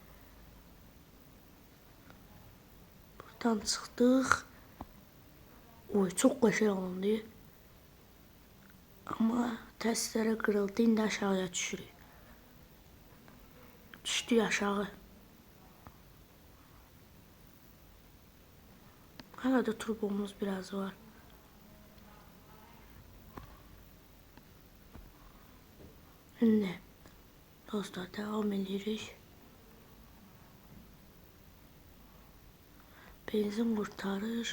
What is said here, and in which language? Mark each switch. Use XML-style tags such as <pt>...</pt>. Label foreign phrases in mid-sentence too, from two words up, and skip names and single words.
<az>Buradan çıxdıq. Oy, çox qəşəng alındı. Amma təsləri qırıldı. İndi aşağıya düşürük. Düşdük aşağı.</az> <tr>Hala da turbomuz biraz var. Şimdi dostlar devam edirik. Benzin kurtarır.</tr>